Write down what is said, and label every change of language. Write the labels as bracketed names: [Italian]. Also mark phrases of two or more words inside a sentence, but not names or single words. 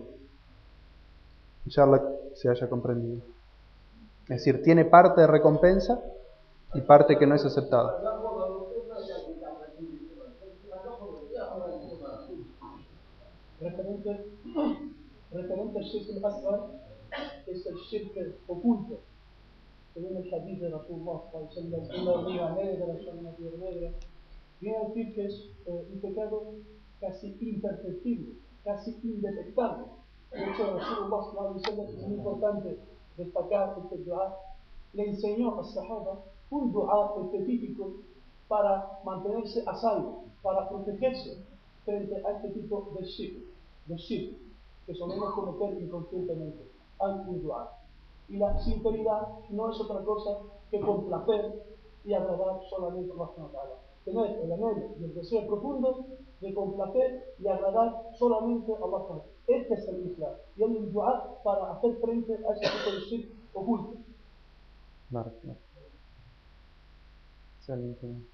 [Spanish] Inshallah se haya comprendido. Es decir, tiene parte de recompensa y parte que no es aceptada. Referente al [Arabic] الشرك الأصغر [Spanish] es el shirk oculto. Según el hadith de [Arabic] رسول الله صلى الله عليه وسلم, [Spanish] una hormiga negra, una piedra negra, viene a decir que es un pecado casi imperceptible, casi indetectable. De hecho, [Arabic] رسول الله صلى الله عليه وسلم, [Spanish] es muy importante destacar este dua, le enseñó a Sahaba un dua específico para mantenerse a salvo, para protegerse frente a este tipo de shirk que solemos cometer inconscientemente. Hay un dua. Y la sinceridad no es otra cosa que complacer y agradar solamente a [Arabic] الله سبحانه وتعالى. [Spanish] Tener el anhelo y el deseo profundo de complacer y agradar solamente a [Arabic] الله سبحانه وتعالى. [Spanish] Este es el Islam. Y hay un dua para hacer frente a ese tipo de shirk oculto. Claro. Excelente.